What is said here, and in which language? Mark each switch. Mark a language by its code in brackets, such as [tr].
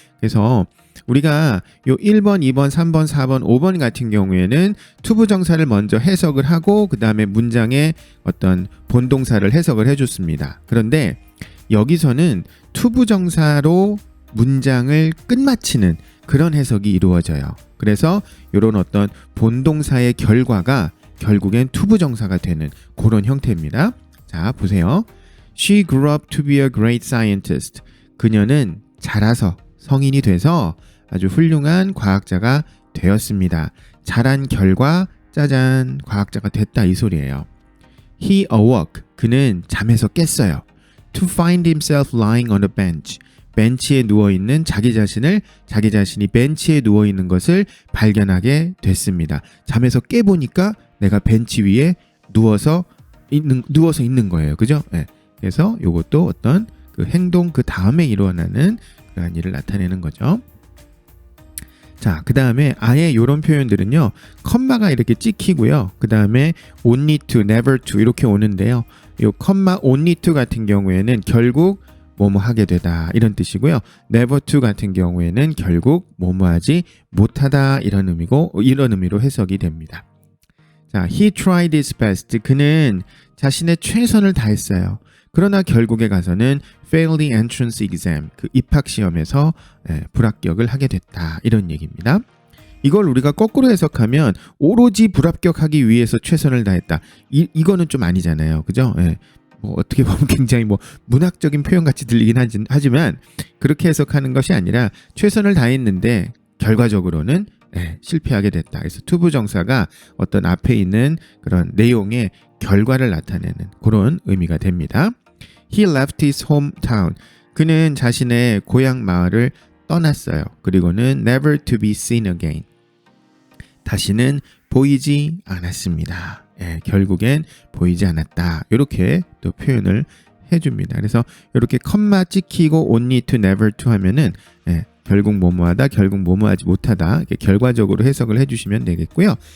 [ko] 그래서 우리가 요 1번, 2번, 3번, 4번, 5번 같은 경우에는 투부정사를 먼저 해석을 하고 그 다음에 문장의 어떤 본동사를 해석을 해줬습니다. 그런데 여기서는 투부정사로 문장을 끝마치는 그런 해석이 이루어져요. 그래서 이런 어떤 본동사의 결과가 결국엔 투부정사가 되는 그런 형태입니다. 자, 보세요. [en] She grew up to be a great scientist. [ko] 그녀는 자라서 성인이 돼서 아주 훌륭한 과학자가 되었습니다. 자란 결과 짜잔 과학자가 됐다 이 소리예요. [en] He awoke. [ko] 그는 잠에서 깼어요. [en] To find himself lying on a bench. [ko] 벤치에 누워있는 자기 자신이 벤치에 누워있는 것을 발견하게 됐습니다. 잠에서 깨보니까 내가 벤치 위에 누워서 있는 거예요. 그죠? 네. 그래서 이것도 어떤 그 행동 그 다음에 일어나는 그런 일을 나타내는 거죠. 자, 그 다음에 아예 이런 표현들은요, 컴마가 이렇게 찍히고요. 그 다음에 only to, never to 이렇게 오는데요. 이 컴마 only to 같은 경우에는 결국 뭐뭐 하게 되다 이런 뜻이고요. never to 같은 경우에는 결국 뭐뭐 하지 못하다 이런 의미로 해석이 됩니다. [en] 자, he tried his best. [ko] 그는 자신의 최선을 다했어요. 그러나 결국에 가서는 [en] failed the entrance exam. [ko] 그 입학 시험에서 불합격을 하게 됐다. 이런 얘기입니다. 이걸 우리가 거꾸로 해석하면 오로지 불합격하기 위해서 최선을 다했다. 이거는 좀 아니잖아요. 그죠? 뭐 어떻게 보면 굉장히 뭐 문학적인 표현 같이 들리긴 하지만 그렇게 해석하는 것이 아니라 최선을 다했는데 결과적으로는 실패하게 됐다. 그래서 투부정사가 어떤 앞에 있는 그런 내용의 결과를 나타내는 그런 의미가 됩니다. [en] He left his hometown. [ko] 그는 자신의 고향 마을을 떠났어요. 그리고는 [en] never to be seen again. [ko] 다시는 보이지 않았습니다. 결국엔 보이지 않았다. 이렇게 또 표현을 해줍니다. 그래서 이렇게 컴마 찍히고 only to, never to 하면은 결국 뭐뭐하다, 결국 뭐뭐하지 못하다 이렇게 결과적으로 해석을 해주시면 되겠고요.